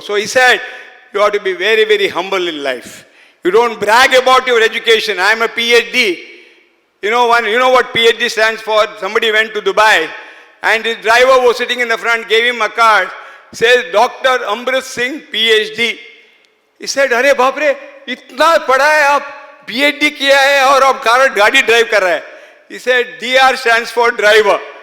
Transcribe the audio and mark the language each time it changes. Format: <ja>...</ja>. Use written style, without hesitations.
<en>So he said, you have to be very, very humble in life. You don't brag about your education. I am a PhD. You know what PhD stands for? Somebody went to Dubai and his driver was sitting in the front, gave him a card, says Dr. Amrit Singh, PhD. He said,</en> <hi>अरे बाप रे, इतना पढ़ा है आप, PhD किया है और आप गाड़ी drive कर रहा है.</hi> <en>He said, DR stands for driver.</en>